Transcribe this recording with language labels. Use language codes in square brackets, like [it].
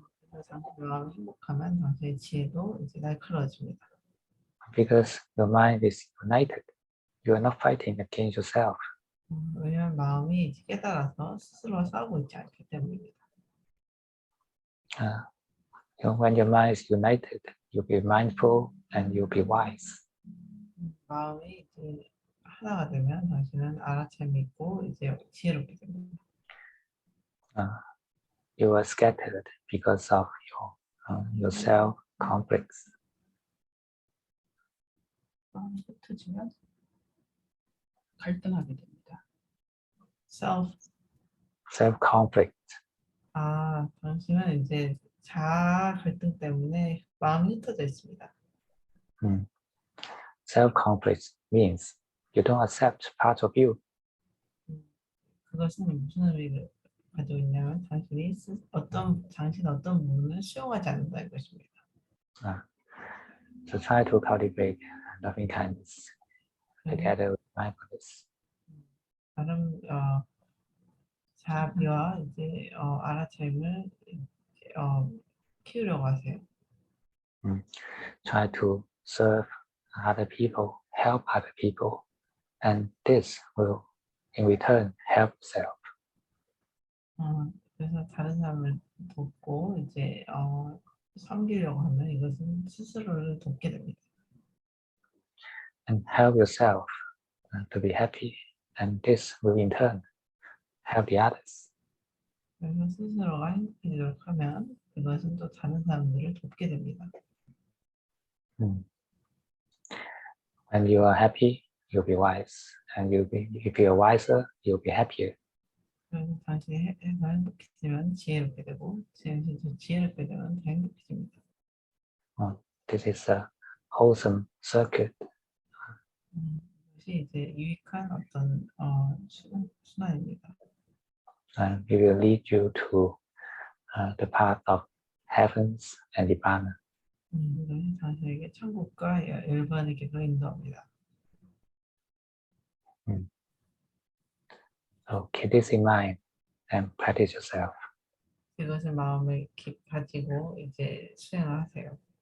[ko] 그래서 당신의 마음이 행복하면 당신의 지혜도 이제 날카로워집니다. [en] Because your mind is united, you are not fighting against yourself. [ko] 왜냐하면 마음이 이제 깨달아서 스스로와 싸우고 있지 않기 때문입니다. [en] When your mind is united, you'll be mindful and you'll be wise. [ko] 마음이 이제 하나가 되면 당신은 알아차림이 있고 이제 지혜롭게 됩니다. [en] You are scattered because of your self complex. [ko] 마음이 흩어지면 갈등하게 됩니다. [en] self conflict. [ko] 당신은 이제 자아 갈등 때문에 마음이 흩어져 있습니다. [en] Self conflict means you don't accept part of you. [ko] 그것은 무슨 의미를 가지고 있냐면 당신이 어떤 부분을 수용하지 않는다는 것입니다. [en] So try to cultivate loving kindness together with mindfulness. [ko] 다른 자비와 이제 알아차림을 키우려고 하세요. [en] Try to serve other people, help other people, and this will, in return, help yourself. [ko] 그래서 다른 사람을 돕고 이제 섬기려고 하면 이것은 스스로를 돕게 됩니다. [en] And help yourself to be happy, and this will, in turn, help the others. [ko] 그래서 스스로가 행복해지도록 하면 그것은 또 다른 사람들을 돕게 됩니다. [en] When you are happy, you'll be wise, and if you are wiser, you'll be happier. [ko] 그래서 당신이 행복해지면 지혜롭게 되고, 지혜롭게 되면 더 행복해집니다. [en] This is a wholesome circuit. [ko] 이것이 이제 유익한 어떤 순환입니다. [en] And it will lead you to the path of heavens and Nibbana. [ko] 이것이 당신에게 천국과 열반에게로 인도합니다. [en] So keep this in mind and practice yourself. [ko] 이것을 마음에 가지고 이제 수행을 하세요.